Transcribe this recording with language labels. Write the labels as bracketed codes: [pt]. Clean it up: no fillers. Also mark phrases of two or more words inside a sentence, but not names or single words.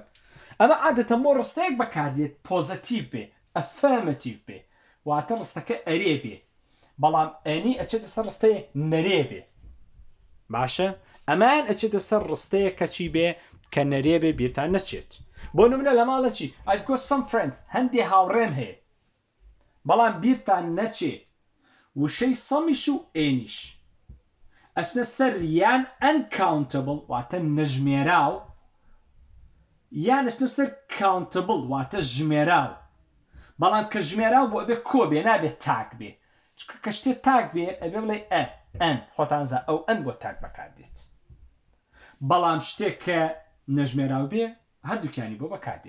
[ckb] ئەمە عادەتەن بۆ ڕستەیەک بەکاردێت پۆزەتیڤ بێ، ئەفەرمەتیڤ بێ، واتە ڕستەکە ئەرێ بێ، بەڵام ئەنی ئەچێتە سەر ڕستەیە نەرێ بێ. باشە، ئەمان ئەچێتە سەر ڕستەیە کەچی بێ کە نەرێ بێ، بیرتان نەچێت. بۆ نمونە لە ماڵە چی [en] I've got some friends، [ckb] هەندێ هاوڕێم هەیە، بەڵام بیرتان نەچێ وشەی سەمیش و ئێنیش ئەچنە سەر یان uncountable واتە نەژمێراو، یان ئەچنە سەر countable واتە ژمێراو، بەڵام کە ژمێراو بۆ ئەبێ کۆ بێ، نابێت تاک بێ، چکە کە شتێ تاک بێ ئەبێ بڵێ ئەن، خۆتانزە ئەو ئەن بۆ تاک بەکاردێت، بەڵام شتێک کە نەژمێراو بێ هەردووکیانی بۆ بەکاردێت.